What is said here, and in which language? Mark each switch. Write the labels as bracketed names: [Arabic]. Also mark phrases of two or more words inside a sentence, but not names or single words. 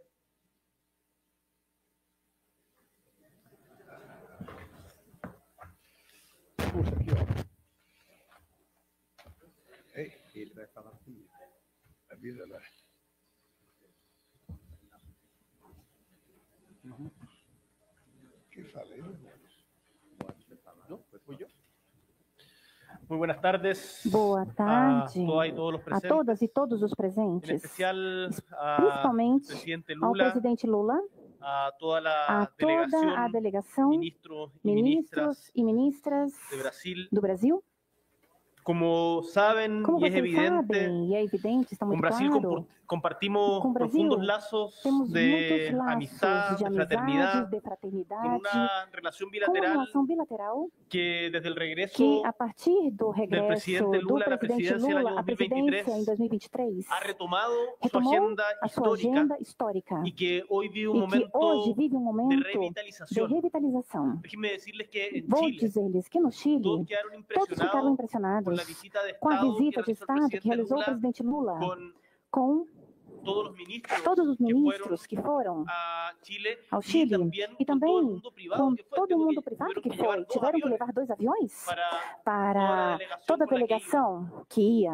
[Portuguese] Puxa, aqui, ó. Ei, ele vai falar comigo. Avisa lá. ¿Qué fala ele? [Spanish] Muy buenas tardes. [Portuguese] Boa tarde a todas e todos os presentes, principalmente ao presidente Lula, a toda a delegação, ministros e ministras do Brasil. Como sabem, Como e vocês evidente, sabem, e é evidente, está muito [Spanish] con Brasil claro, compartimos [Portuguese] com o Brasil [Spanish] profundos lazos [Portuguese] temos [Spanish] de [Portuguese] muitos laços [Spanish] amistad, de de fraternidad, [Portuguese] amizade, de fraternidade, [Spanish] con una relación [Portuguese] com uma [Spanish] bilateral [Portuguese] relação bilateral [Spanish] que desde el regreso [Portuguese] que, a partir do regresso [Spanish] presidente [Portuguese] do Lula à presidente presidência Lula no à presidência 2023, em 2023, [Spanish] ha retomado su [Portuguese] retomou [Spanish] agenda [Portuguese] a sua [Spanish] histórica [Portuguese] agenda histórica [Spanish] y que hoy vive un [Portuguese] e que hoje [Spanish] momento [Portuguese] vive um [Spanish] de [Portuguese] momento de [Spanish] revitalización. [Portuguese] revitalização. [Spanish] Déjenme decirles que en [Portuguese] Vou [Spanish] Chile [Portuguese] dizer-lhes que no Chile, [Spanish] todos quedaron [Portuguese] todos ficaram [Spanish] impresionados con la [Portuguese] impressionados [Spanish] visita de [Portuguese] com a [Spanish] Estado [Portuguese] visita de Estado que realizou o presidente Lula com todos os ministros, todos os ministros que foram ao Chile e também com todo o mundo privado que foi. Tiveram que levar 2 aviões para toda a delegação que ia.